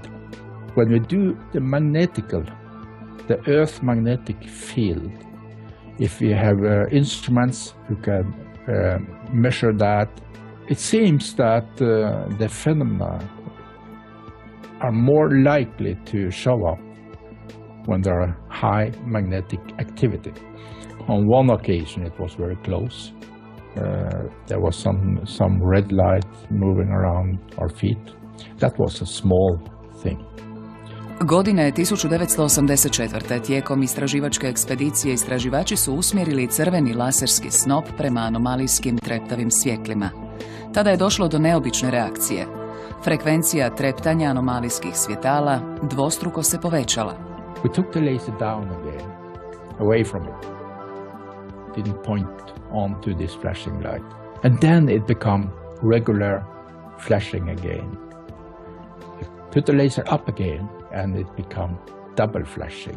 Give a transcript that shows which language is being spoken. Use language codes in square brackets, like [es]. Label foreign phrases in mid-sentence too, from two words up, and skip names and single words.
[en] When we do the Earth's magnetic field, if we have instruments who can measure that, it seems that the phenomena are more likely to show up when there are high magnetic activity. On one occasion it was very close. There was some red light moving around our feet. That was a small thing. [hr] Godina je 1984. Tijekom istraživačke ekspedicije istraživači su usmjerili crveni laserski snop prema anomalijskim treptavim svjetlima. Tada je došlo do neobične reakcije. Frekvencija treptanja anomalijskih svjetala dvostruko se povećala. [en] We took the laser down again, away from it. Didn't point onto this flashing light. And then it became regular flashing again. Put the laser up again and it became double flashing.